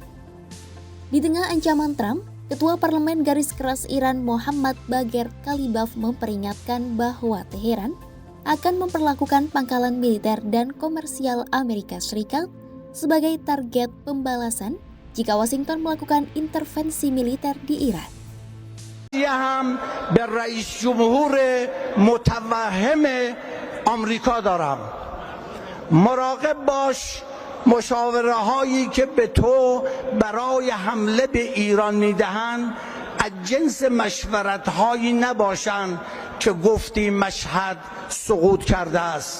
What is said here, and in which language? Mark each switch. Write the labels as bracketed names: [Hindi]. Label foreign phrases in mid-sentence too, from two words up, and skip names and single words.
[Indonesian] Di tengah ancaman Trump, Ketua Parlemen Garis Keras Iran Mohammad Bagher Kalibaf memperingatkan bahwa Teheran akan memperlakukan pangkalan militer dan komersial Amerika Serikat sebagai target pembalasan jika Washington melakukan intervensi militer di Iran. [Persian] هم به رئیس جمهور متوهم آمریکا دارم. مراقب باش مشاوره هایی که به تو برای حمله به ایران میدهند از جنس مشورت هایی نباشند که گفتی مشهد سقوط کرده است.